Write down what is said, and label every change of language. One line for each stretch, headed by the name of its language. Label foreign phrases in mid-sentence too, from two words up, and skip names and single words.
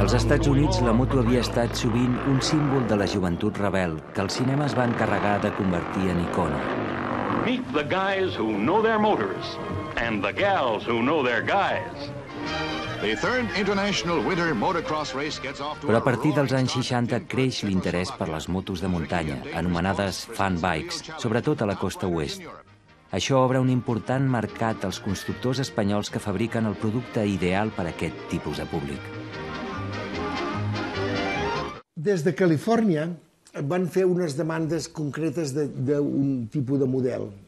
Catalan: Estats Units, la moto havia estat sovint un símbol de la joventut rebel que el cinema es va encarregar de convertir en icona.
English: Meet the guys who know their motors and the gals who know their guys. The third international winter motocross race gets off to
Catalan: Però a partir dels anys 60 creix l'interès per les motos de muntanya, anomenades
English: fan bikes,
Catalan: sobretot a la costa oest. Això obre un important mercat als constructors espanyols que fabriquen el producte ideal per a aquest tipus de públic. Des de Califòrnia van fer unes demandes concretes d'un tipus de model.